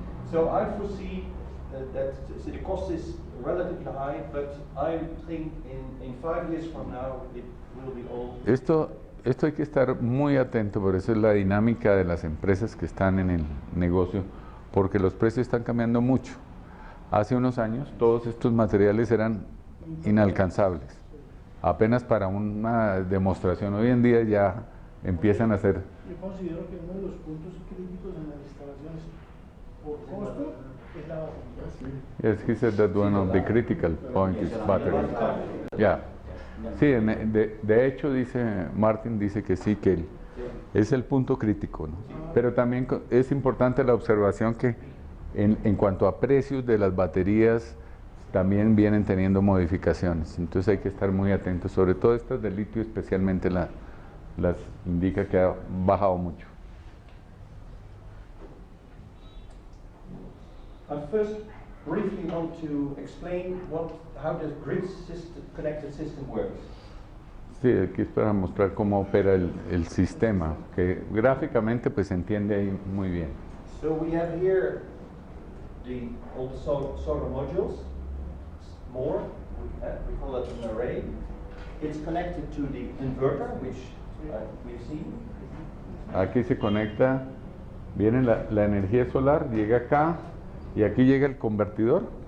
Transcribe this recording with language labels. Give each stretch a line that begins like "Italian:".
English: So I foresee that the cost is relatively high, but I think in 5 years from now it will be all.
Spanish: Esto hay que estar muy atento, por eso es la dinámica de las empresas que están en el negocio, porque los precios están cambiando mucho. Hace unos años todos estos materiales eran inalcanzables, apenas para una demostración. Hoy en día ya empiezan a ser. Yo considero que uno de los puntos críticos en las instalaciones por costo es la batería.
English: Yes, he said that one of the critical points is battery. Yeah.
Spanish: Sí, de hecho dice Martin, dice que sí, que es el punto crítico, ¿no? Pero también es importante la observación que en cuanto a precios de las baterías también vienen teniendo modificaciones, entonces hay que estar muy atentos, sobre todo estas de litio especialmente las indica que ha bajado mucho.
English: I first briefly want to explain how the grid connected system works.
Spanish: Sí, aquí es para mostrar cómo opera el sistema, que gráficamente pues se entiende ahí muy bien.
English: So we have here all the solar modules, more, we call it an array. It's connected to the inverter, which we've seen.
Spanish: Aquí se conecta, viene la energía solar, llega acá y aquí llega el convertidor.